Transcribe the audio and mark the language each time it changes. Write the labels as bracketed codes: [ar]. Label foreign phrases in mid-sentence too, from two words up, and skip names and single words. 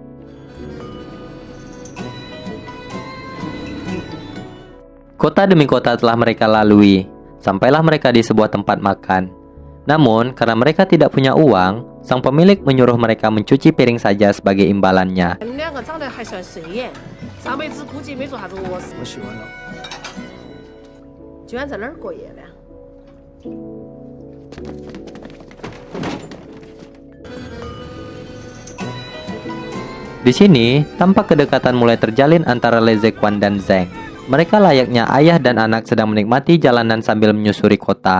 [id] Kota demi kota telah mereka lalui, sampailah mereka di sebuah tempat makan. Namun, karena mereka tidak punya uang, sang pemilik menyuruh mereka mencuci piring saja sebagai imbalannya. [zh] 上辈子估计没做啥子恶事。我喜欢了。今晚在哪儿过夜呢？ [id] Di sini, tampak kedekatan mulai terjalin antara Le Zequan dan Zeng. Mereka layaknya ayah dan anak sedang menikmati jalanan sambil menyusuri kota.